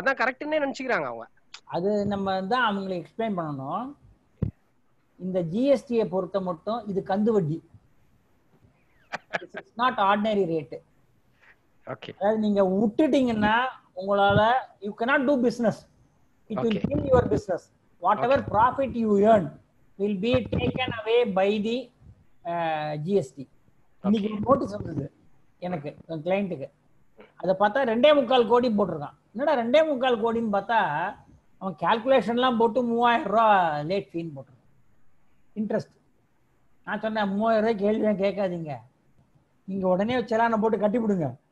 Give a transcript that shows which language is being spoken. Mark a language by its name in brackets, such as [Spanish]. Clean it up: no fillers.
[Tamil] அதான் கரெக்ட்னே நினைச்சுக்கிறாங்க அவங்க. அது நம்ம தான் அவங்களுக்கு எக்ஸ்பிளைன் பண்ணணும். இந்த ஜிஎஸ்டியை பொறுத்த மட்டும் இது கந்து வட்டி, [English] It's not ordinary rate. Okay. [Tamil] அதாவது நீங்க விட்டுட்டீங்கன்னா உங்களால [English] You cannot do business. It will kill your business. Whatever profit you earn will be taken away by the GST. [Tamil] இன்னைக்கு நோட்டீஸ் வந்தது எனக்கு, என் கிளைண்ட்டுக்கு. அதை பார்த்தா 2.25 கோடி போட்டிருக்கான். என்னடா 2.25 கோடின்னு பார்த்தா அவன் கால்குலேஷன்லாம் போட்டு 3000 ரூபா லேட் ஃபீன் போட்டிருக்கான், இன்ட்ரெஸ்ட். நான் சொன்னேன் 3000 ரூபாய்க்கு கேள்வியாக கேட்காதீங்க, நீங்க உடனே செலானை போட்டு கட்டி விடுங்க.